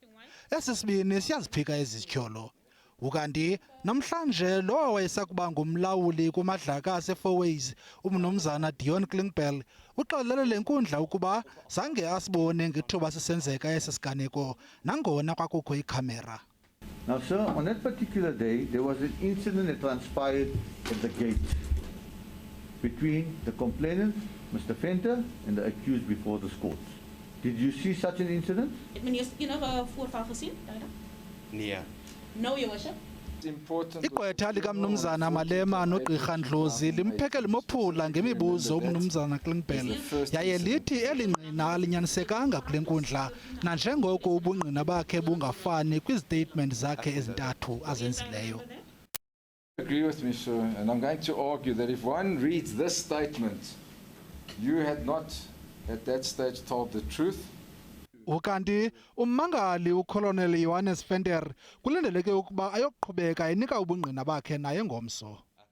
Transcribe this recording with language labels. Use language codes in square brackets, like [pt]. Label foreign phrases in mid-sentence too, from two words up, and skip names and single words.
[xh] Esisibini siyaziphika ezityholo. Ukanti namhlanje lo wayesakuba ngumlawuli kumadlaka aseFourways umnumzana Dion Klingbeil uxelele le nkundla ukuba zange asibone ngethuba sisenzeka esi siganeko nangona kwakukho ikhamera. [en] Now sir, on that particular day there was an incident that transpired at the gate between the complainant, Mr. Venter, and the accused before the court. Did you see such an incident? [af] Het meneer enige voorval gezien? Nee. [en] No, your worship. [xh] Igqwetha likamnumzana Malema noGqirha Ndlozi limpheke limophula ngemibuzo umnumzana Klingbeil yaye lithi elingqina alinyanisekanga kule nkundla nanjengoko ubungqina bakhe bungafani kwistatement zakhe ezintathu azenzileyo. [en] I agree with me, sir, and I'm going to argue that if one reads this statement, you had not at that stage told the truth. [xh] Ukanti ummangali uColonel Johannes Venter kulindeleke ukuba ayoqhubeka enika ubungqina bakhe naye ngomso.